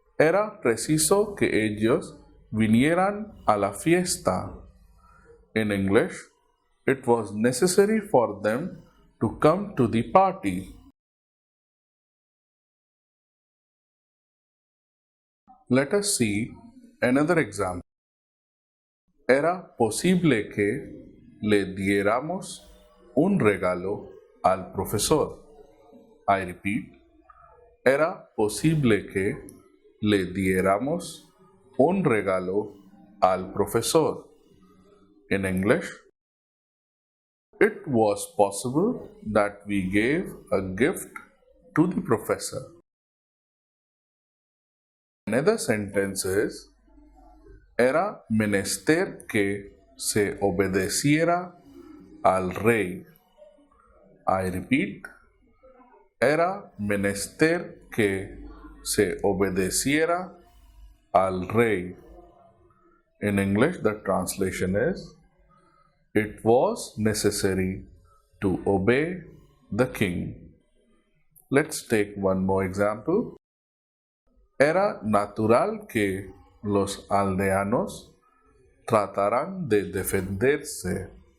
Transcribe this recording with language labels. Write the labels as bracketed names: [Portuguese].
[Spanish] Era preciso que ellos vinieran a la fiesta. [English] In English, it was necessary for them to come to the party. Let us see another example. [Spanish] Era posible que le diéramos un regalo al profesor. [English] I repeat. [Spanish] Era posible que le diéramos un regalo al profesor. [English] In English, it was possible that we gave a gift to the professor. Another sentence is: [Spanish] era menester que se obedeciera al rey. [English] I repeat. [Spanish] Era menester que se obedeciera al rey. [English] In English, the translation is: it was necessary to obey the king. Let's take one more example. [Spanish] Era natural que los aldeanos tratarán de defenderse.